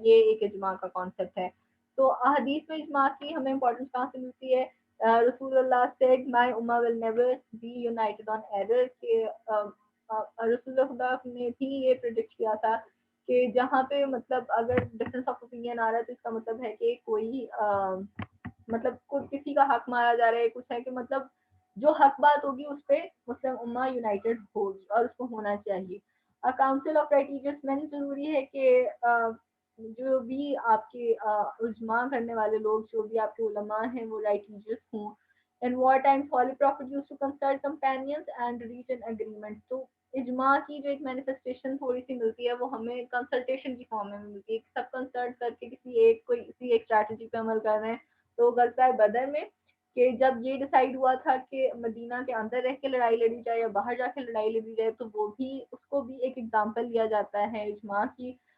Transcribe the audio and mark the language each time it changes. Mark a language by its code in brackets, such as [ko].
[ur] یہ ایک اجماع کا کانسیپٹ ہے. تو حدیث میں اجماع کی ہمیں امپورٹنس کہاں سے ملتی ہے؟ رسول اللہ [en] said my ummah will never be united on error, [ur] کہ رسول خدا نے بھی یہ پریڈکٹ کیا تھا کہ جہاں پہ مطلب اگر ڈفرینس آف اوپینین آ رہا ہے تو اس کا مطلب ہے کہ کوئی مطلب کسی کا حق مارا جا رہا ہے, کچھ ہے کہ مطلب جو حق بات ہوگی اس پہ مسلم امہ یونائٹڈ ہوگی اور اس کو ہونا چاہیے. کاؤنسل آف رائٹیجس میں ضروری ہے کہ جو بھی آپ کے اجماع کرنے والے لوگ, جو بھی آپ کے علماء ہیں, وہ رائٹیجس ہوں, [en] In war times, Holy Prophet used to consult companions and reach an agreement. [ur] تو اجماع کی جو ایک مینیفیسٹیشن تھوڑی سی ملتی ہے وہ ہمیں کنسلٹیشن کی فارم میں ملتی ہے، سب کنسلٹ کر کے کسی ایک اسٹریٹجی پہ عمل کر رہے ہیں. تو غزوہ بدر میں کہ جب یہ ڈیسائیڈ ہوا تھا کہ مدینہ کے اندر رہ کے لڑائی لڑی جائے یا باہر جا کے لڑائی لڑی جائے، تو وہ بھی اس کو بھی ایک ایگزامپل لیا جاتا ہے اجماع کی.